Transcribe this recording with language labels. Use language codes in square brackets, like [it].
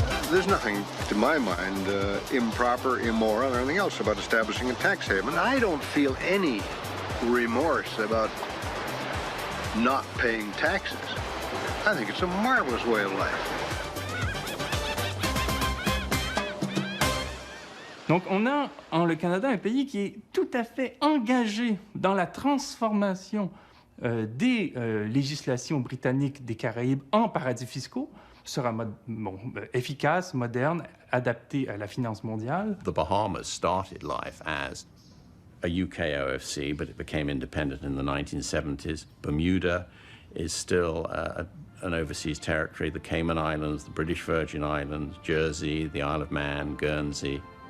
[en] There's nothing, to my mind, improper, immoral, or anything else about establishing a tax haven. I don't feel any remorse about not paying taxes. I think it's a marvelous way of life. [fr] Donc, on a en le Canada un pays qui est tout à fait engagé dans la transformation des législations britanniques des Caraïbes en paradis fiscaux. Sera efficace, moderne, adapté à la finance mondiale. [en] The Bahamas started life as a UK OFC, but it became independent in the 1970s. Bermuda is still an overseas territory. The Cayman Islands, the British Virgin Islands, Jersey, the Isle of Man, Guernsey.